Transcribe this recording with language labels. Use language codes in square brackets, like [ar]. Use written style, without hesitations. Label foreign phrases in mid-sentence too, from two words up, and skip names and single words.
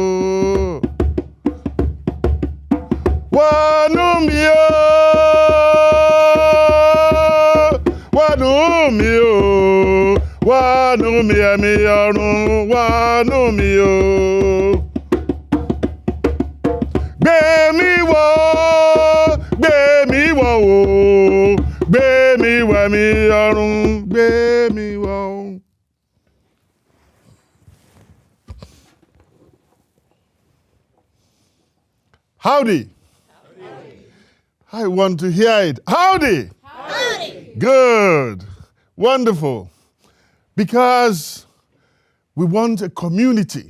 [yo] wanumio, wanumio, wanumie mi anu wanumio. Gbé mi wọ̀ o, gbé mi wẹ̀ mi ọ̀run, gbé mi wọ̀ o. [en] Howdy. Howdy. I want to hear it. Howdy. Howdy. Good. Wonderful. Because we want a community.